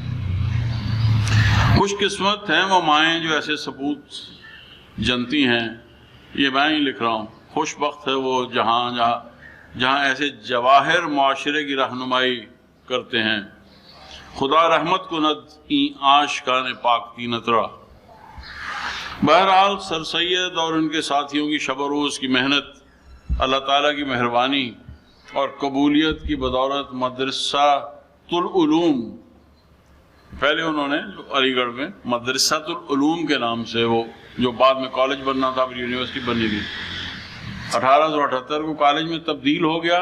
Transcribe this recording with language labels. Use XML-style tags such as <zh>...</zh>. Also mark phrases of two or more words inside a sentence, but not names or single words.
<ur>خوش قسمت ہیں وہ مائیں جو ایسے سپوت جنتی ہیں، یہ میں ہی لکھ رہا ہوں، خوش بخت ہے وہ جہاں ایسے جواہر معاشرے کی رہنمائی کرتے ہیں۔</ur> <fa>خدا رحمت کند این آشکان پاک تینترا۔</fa> <ur>بہرحال سر سید اور ان کے ساتھیوں کی شب و روز کی محنت، اللہ تعالیٰ کی مہربانی اور قبولیت کی بدولت مدرسہ العلوم، پہلے انہوں نے علی گڑھ میں مدرسہ العلوم کے نام سے، وہ جو بعد میں کالج بننا تھا پھر یونیورسٹی بنی تھی، 1878 کو کالج میں تبدیل ہو گیا۔</ur>